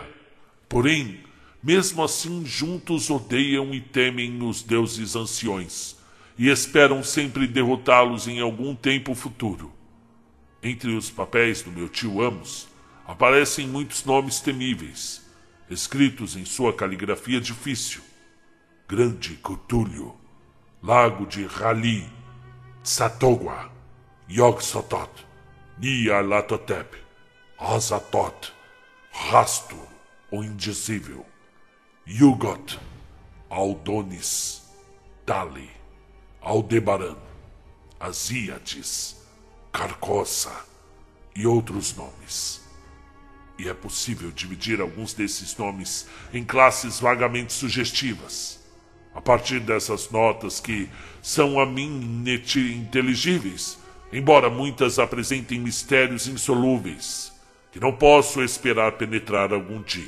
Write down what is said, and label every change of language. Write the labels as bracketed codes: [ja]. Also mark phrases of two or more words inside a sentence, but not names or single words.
[pt] Porém, mesmo assim, juntos odeiam e temem os deuses anciões, e esperam sempre derrotá-los em algum tempo futuro. Entre os papéis do meu tio Amos, aparecem muitos nomes temíveis, escritos em sua caligrafia difícil: Grande Cthulhu, Lago de Rali, Tsatogwa, Yog-Sothoth, Nyarlathotep, Azathoth, Rastur, o Indizível, Yugoth, Aldonis, Dali, Aldebaran, Asíades, Carcosa e outros nomes. E é possível dividir alguns desses nomes em classes vagamente sugestivas, a partir dessas notas que são a mim ininteligíveis, embora muitas apresentem mistérios insolúveis, que não posso esperar penetrar algum dia.